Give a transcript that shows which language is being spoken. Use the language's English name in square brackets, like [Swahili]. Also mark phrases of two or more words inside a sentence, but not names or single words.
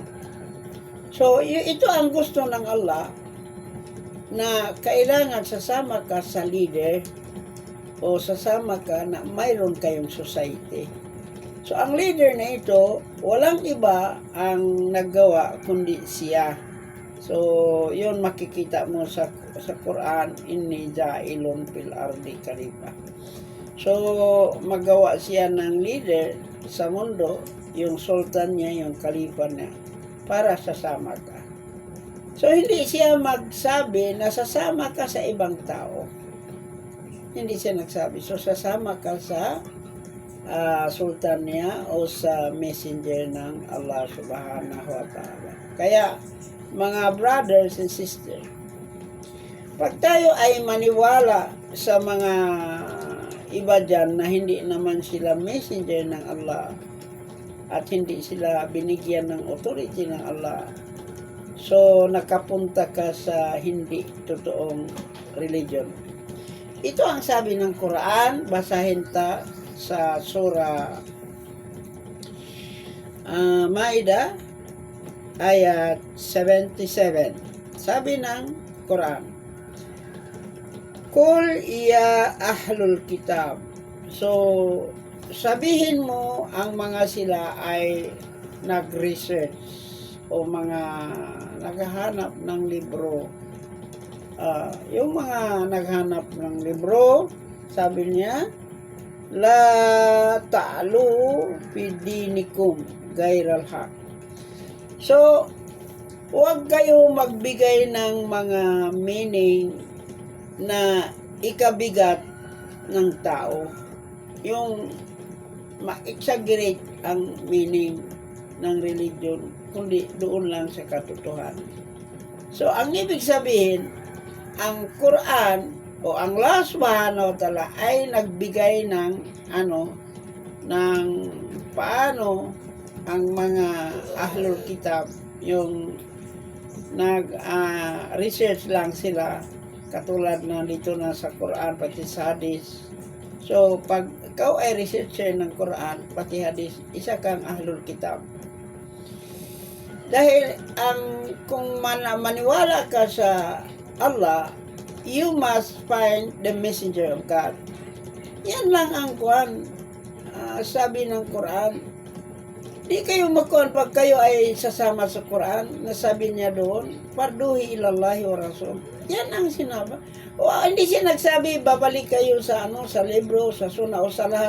[Filipino] So, ito ang gusto ng Allah, na kailangan sasama ka sa leader o sasama ka na mayroon kayong society. So, ang leader na ito, walang iba ang naggawa kundi siya. So, yun makikita mo sa Quran, [Arabic] إني جاعل في الأرض خليفة. [Filipino] So, magawa siya ng leader sa mundo, yung sultan niya, yung khalifa niya, para sasama ka. So, hindi siya magsabi na sasama ka sa ibang tao. Hindi siya nagsabi. So, sasama ka sa sultan niya o sa messenger ng Allah [Arabic] سبحانه وتعالى. [Filipino] Kaya, mga [English] brothers and sisters, [Filipino] pag tayo ay maniwala sa mga iba dyan na hindi naman sila messenger ng Allah at hindi sila binigyan ng authority ng Allah, so nakapunta ka sa hindi totoong religion. Ito ang sabi ng Quran, basahin ta sa surah Maida ayat 77. Sabi ng Quran, [Arabic] قل يا أهل الكتاب. [Filipino] So, sabihin mo ang mga sila ay nag-research o mga naghahanap ng libro. Yung mga naghanap ng libro, sabi niya, [Arabic] لا تغلوا في دينكم غير الحق. [Filipino] So, huwag kayo magbigay ng mga meaning na ikabigat ng tao. Yung ma-exaggerate ang meaning ng religion, kundi doon lang sa katotohanan. So, ang ibig sabihin, ang Quran o ang Allah [Arabic] سبحانه وتعالى [Filipino] ay nagbigay ng ng paano ang mga [Arabic] أهل الكتاب, [Filipino] yung nag-research lang sila, katulad na dito na sa Quran, pati sa hadis. So, pag ikaw ay researcher ng Quran, pati hadis, isa kang [Arabic] أهل الكتاب. [Filipino] Dahil kung maniwala ka sa Allah, [English] you must find the messenger of God. [Filipino] Yan lang ang sabi ng Quran. Di kayo makuhan pag kayo ay sasama sa Quran, nasabi niya doon, [Arabic] فردوه إلى الله والرسول. [Filipino] Yan ang sinabi. O, hindi siya nagsabi, babalik kayo sa sa libro, sa suna o sa lahat.